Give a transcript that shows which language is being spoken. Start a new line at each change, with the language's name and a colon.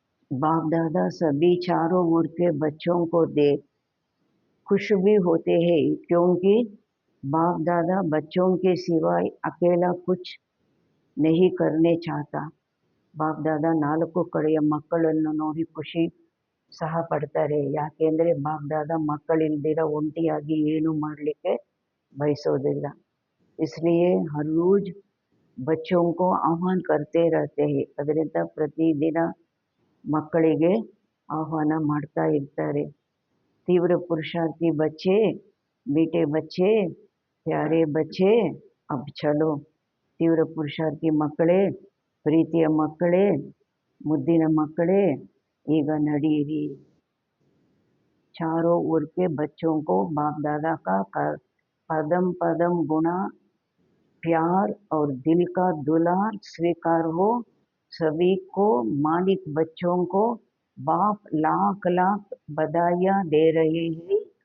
Hindi: बाप दादा सभी चारों ओर के बच्चों को देख खुश भी होते हैं, क्योंकि बाप दादा बच्चों के सिवाय अकेला कुछ नहीं करने चाहता.
Kannada: ಬಾಪ್ ದಾದಾ 4 ಕಡೆಯ ಮಕ್ಕಳನ್ನು ನೋಡಿ ಖುಷಿ ಸಹ ಪಡ್ತಾರೆ. ಯಾಕೆಂದರೆ ಬಾಪ್ ದಾದಾ ಮಕ್ಕಳಿಲ್ದಿರ ಒಂಟಿಯಾಗಿ ಏನು ಮಾಡಲಿಕ್ಕೆ ಬಯಸೋದಿಲ್ಲ.
Hindi: इसलिए हर रोज बच्चों को आह्वान करते रहते हैं.
Kannada: ಅದರಿಂದ ಪ್ರತಿದಿನ ಮಕ್ಕಳಿಗೆ ಆಹ್ವಾನ ಮಾಡ್ತಾ ಇರ್ತಾರೆ.
Hindi: तीव्र पुरुषार्थी बच्चे, मीठे बच्चे, प्यारे बच्चे, अब चलो.
Kannada: ತೀವ್ರ ಪುರುಷಾರ್ಥಿ ಮಕ್ಕಳೇ, ಪ್ರೀತಿಯ ಮಕ್ಕಳೇ, ಮುದ್ದಿನ ಮಕ್ಕಳೇ, ಈಗ ನಡೀರಿ.
Hindi: चारों ओर के बच्चों को बाप दादा का पदम पदम गुणा प्यार और दिल का दुलार स्वीकार हो. सभी को मालिक बच्चों को बाप लाख लाख बधाइयाँ दे रहे हैं.